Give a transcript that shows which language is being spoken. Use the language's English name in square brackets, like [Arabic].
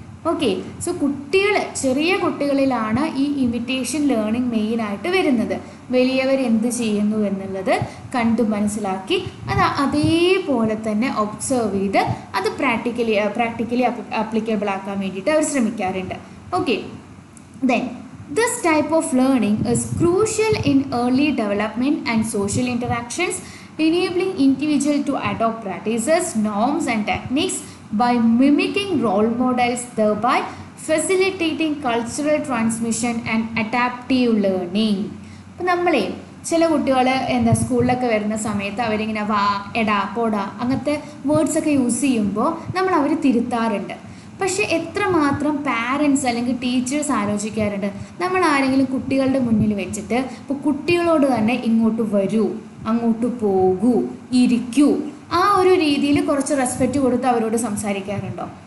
[Malayalam] Okay, so ചെറിയ കുട്ടികളിലാണ് ഈ imitation learning മെയിനായിട്ട് വരുന്നത്. വലിയവർ എന്ത് ചെയ്യുന്നു എന്നുള്ളത് കണ്ടു മനസ്സിലാക്കി അത് അതേപോലെ തന്നെ ഒബ്സർവ് ചെയ്ത് അത് പ്രാക്ടിക്കലി ആപ്ലിക്കബിൾ ആക്കാൻ വേണ്ടിയിട്ട് അവർ ശ്രമിക്കാറുണ്ട്. [English] Okay, then this type of learning is crucial in early development and social interactions, enabling individual to adopt practices, norms and techniques by mimicking role models, thereby facilitating cultural transmission and adaptive learning. [Malayalam] അപ്പോൾ നമ്മളെ ചില കുട്ടികൾ സ്കൂളിലൊക്കെ വരുന്ന സമയത്ത് അവരിങ്ങനെ വാ, എടാ, പോടാ അങ്ങനത്തെ വേർഡ്സൊക്കെ യൂസ് ചെയ്യുമ്പോൾ നമ്മൾ അവർ തിരുത്താറുണ്ട്. പക്ഷേ എത്രമാത്രം പാരൻസ് അല്ലെങ്കിൽ ടീച്ചേഴ്സ് ആലോചിക്കാറുണ്ട്, നമ്മൾ ആരെങ്കിലും കുട്ടികളുടെ മുന്നിൽ വെച്ചിട്ട് ഇപ്പോൾ കുട്ടികളോട് തന്നെ ഇങ്ങോട്ട് വരൂ, അങ്ങോട്ട് പോകൂ, ഇരിക്കൂ, ആ ഒരു രീതിയിൽ കുറച്ച് റെസ്പെക്റ്റ് കൊടുത്ത് അവരോട് സംസാരിക്കാറുണ്ടോ?